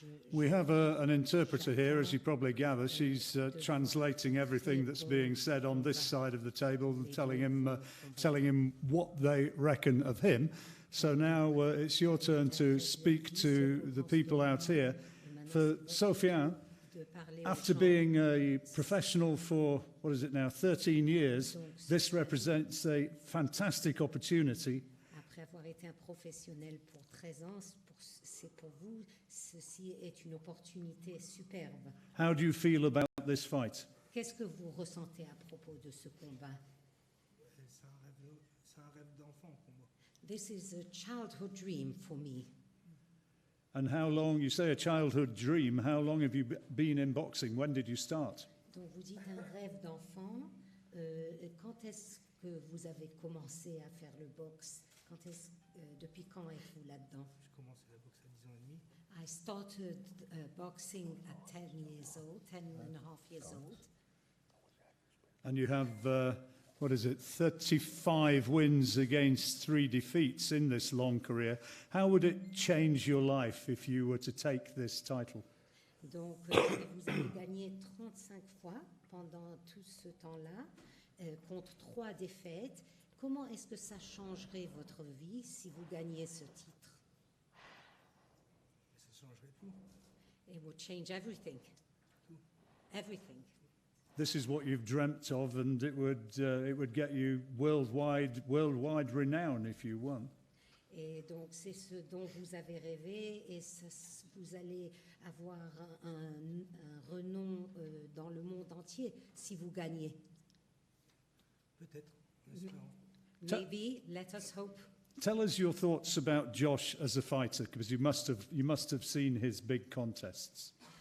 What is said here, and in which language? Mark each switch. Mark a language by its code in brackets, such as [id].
[en] We have an interpreter here, as you probably gather. She's translating everything that's being said on this side of the table and telling him what they reckon of him. So now it's your turn to speak to the people out here. For Sofiane, after being a professional for, 13 years, this represents a fantastic opportunity. [fr] Après avoir été un professionnel pour 13 ans, pour vous, ceci est une opportunité superbe. [en] How do you feel about this fight? [fr] Qu'est-ce que vous ressentez à propos de ce combat? C'est un rêve d'enfant pour moi. [en] This is a childhood dream for me. And how long, you say a childhood dream, how long have you been in boxing? When did you start? [fr] Donc vous dites un rêve d'enfant. Quand est-ce que vous avez commencé à faire le boxe? Depuis quand êtes-vous là-dedans? J'ai commencé la boxe à 10 ans et demi. [en] I started boxing at 10 years old, 10 and a half years old. And you have, 35 wins against 3 defeats in this long career. How would it change your life if you were to take this title? [fr] Donc, vous avez gagné 35 fois pendant tout ce temps-là, contre 3 défaites. Comment est-ce que ça changerait votre vie si vous gagnez ce titre? Ça changerait tout. [en] It would change everything. Everything. This is what you've dreamt of, and it would get you worldwide renown if you won. [fr] Et donc, c'est ce dont vous avez rêvé, et vous allez avoir un renom dans le monde entier si vous gagnez. Peut-être, en espérant. [en] Maybe, let us hope. Tell us your thoughts about Josh as a fighter, because you must have seen his big contests.